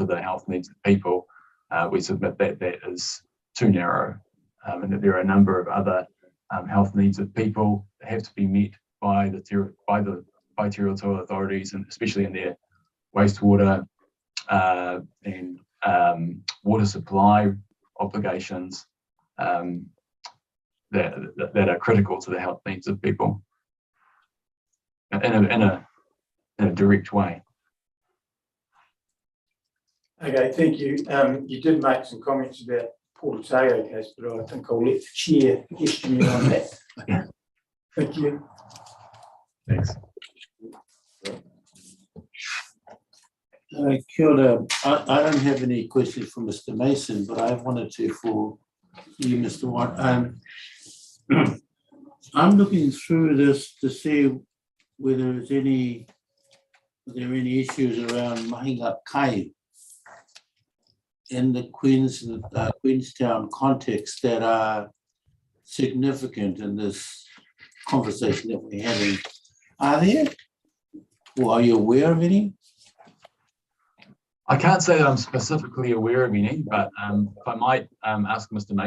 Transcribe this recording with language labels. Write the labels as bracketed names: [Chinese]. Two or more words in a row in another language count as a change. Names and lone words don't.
[English] the health needs of people, we submit that is too narrow, and that there are a number of other health needs of people that have to be met by the territorial authorities, and especially in their wastewater and water supply obligations that are critical to the health needs of people in a direct way. okay, thank you. You did make some comments about Port Otago case, but I think I'll let the chair question you on that. Thank you. Thanks. [Māori] Kia ora. [English] I don't have any questions for Mr. Mason, but I have one or two for you, Mr. Watt. I'm looking through this to see whether there are any issues around [Māori] mahinga kai [English] in the Queenstown context that are significant in this conversation that we're having. Are there? Or are you aware of any? I can't say that I'm specifically aware of any, but if I might ask Mr.